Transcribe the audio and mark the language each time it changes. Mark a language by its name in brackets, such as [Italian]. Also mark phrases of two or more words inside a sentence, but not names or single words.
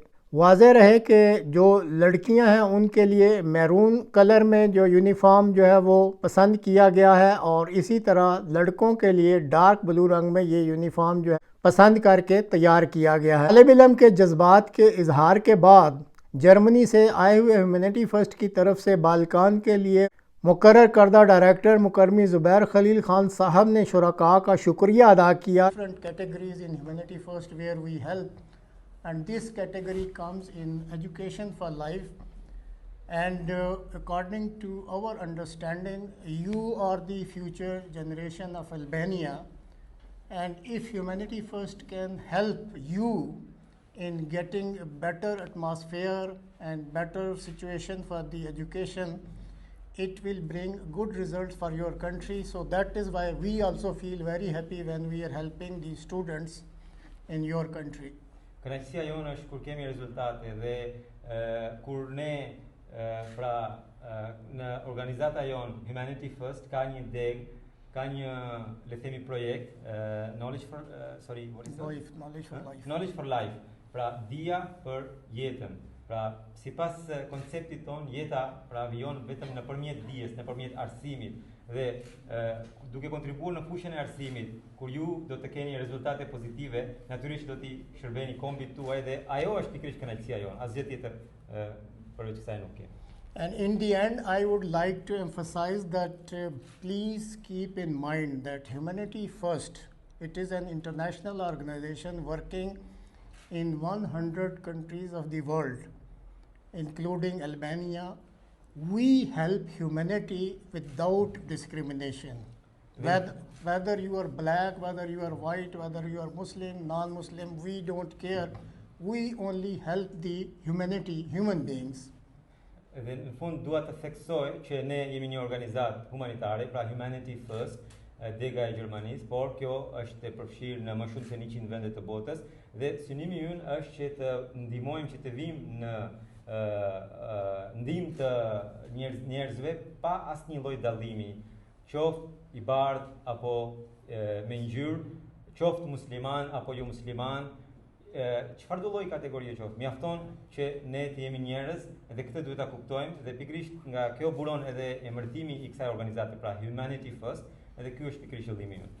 [Urdu] واضح رہے کہ جو لڑکیاں ہیں ان کے لیے [English] maroon color [Urdu] میں جو یونیفارم جو ہے وہ پسند کیا گیا ہے اور اسی طرح لڑکوں کے لیے [English] dark blue [Urdu] رنگ میں یہ یونیفارم جو ہے پسند کر کے تیار کیا گیا ہے۔ طالب علم کے جذبات کے اظہار کے بعد جرمنی سے آئے ہوئے ہیومینٹی فرسٹ کی طرف سے بالکان کے لیے مقرر کردہ ڈائریکٹر مکرمی زبیر خلیل خان صاحب نے شرکاء کا شکریہ ادا کیا۔ [English] Different categories in Humanity First where we help, and this category comes in education for life, and according to our understanding you are the future generation of Albania, and if Humanity First can help you in getting a better atmosphere and better situation for the education, it will bring good results for your country. So that is why we also feel very happy when we are helping the students in your country. [Albanian] Kënaqësia jonë është kur kemi rezultate dhe kur ne pra në organizata jonë Humanity First ka një deg, ka një le themi projekt Knowledge for Knowledge for Life, pra dia për jetën. Pra sipas konceptit ton jeta pra vijon vetëm nëpërmjet dijes, nëpërmjet arsimit dhe duke kontribuar në fushën e arsimit, kur ju do të keni rezultate pozitive, natyrisht do t'i shërbeni kombit tuaj dhe ajo është pikërisht kënaqësia jonë, asgjë tjetër përveç kësaj nuk kemi. [English] And in the end, I would like to emphasize that please keep in mind that Humanity First, it is an international organization working in 100 countries of the world, including Albania. We help humanity without discrimination. Whether you are black, whether you are white, whether you are Muslim, non-Muslim, we don't care. We only help the humanity, human beings. [Albanian] Dhe në fund dua të theksoj që ne jemi një organizatë humanitare, pra Humanity First, dega e Gjermanisë, por kjo është e përfshirë në më shumë se 100 vende të botës dhe synimi ynë është që të ndihmojmë që të vijmë në ndihmë të njerëzve pa asnjë lloj dallimi, qoftë i bardhë apo me ngjyrë, qoftë musliman apo jo musliman, çfarë do lloj kategorie qoftë, mjafton që ne të jemi njerëz dhe këtë duhet ta kuptojmë dhe pikërisht nga kjo buron edhe emërtimi i kësaj organizate, pra Humanity First, edhe ky është pikërisht qëllimi ynë.